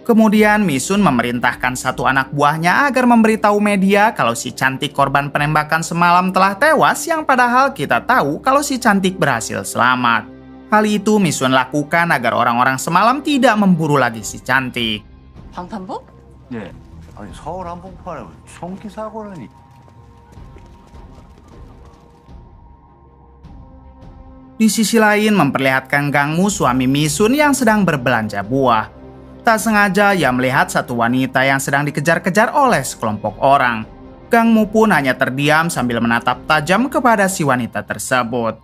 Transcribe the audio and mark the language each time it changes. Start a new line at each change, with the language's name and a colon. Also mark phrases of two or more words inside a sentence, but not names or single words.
Indonesian: Kemudian Misun memerintahkan satu anak buahnya agar memberitahu media kalau si cantik korban penembakan semalam telah tewas, yang padahal kita tahu kalau si cantik berhasil selamat. Hal itu Misun lakukan agar orang-orang semalam tidak memburu lagi si cantik.
Korean: 방탄복? 네. 아니 서울 한복판에 총기 사고라니.
Indonesian: Di sisi lain memperlihatkan Gangmu suami Misun yang sedang berbelanja buah. Tak sengaja ia melihat satu wanita yang sedang dikejar-kejar oleh sekelompok orang. Gangmu pun hanya terdiam sambil menatap tajam kepada si wanita tersebut.